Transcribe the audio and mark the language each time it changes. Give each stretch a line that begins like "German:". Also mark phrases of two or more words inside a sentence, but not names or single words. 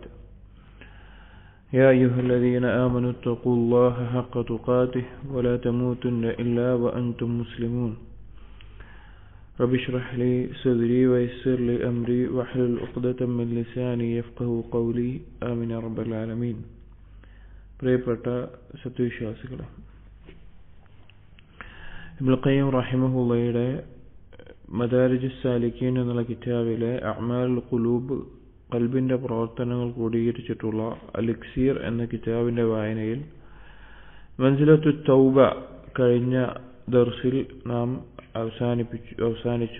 Arabic: يا أيها الذين آمنوا اتقوا الله حق تقاته ولا تموتن إلا وأنتم مسلمون. رب اشرح لي صدري ويسر لي أمري واحلل عقدة من لساني يفقهوا قولي آمين يا رب العالمين.
Malayalam: പ്രിയപ്പെട്ട സത്യവിശ്വാസികളെ, ഇബ്നുൽ ഖയ്യിം റഹിമഹുള്ളയുടെ മദാരിജുസ് സാലിക്കീൻ എന്നുള്ള കിതാബിലെ
Arabic: أعمال القلوب,
Malayalam: ഖൽബിന്റെ പ്രവർത്തനങ്ങൾ ക്രോഡീകരിച്ചിട്ടുള്ള അൽ-ഇക്സീർ എന്ന കിതാബിന്റെ വായനയിൽ മൻസിലത്തുത് തൗബ കഴിഞ്ഞ ദർസിൽ നാം അവസാനിച്ചു.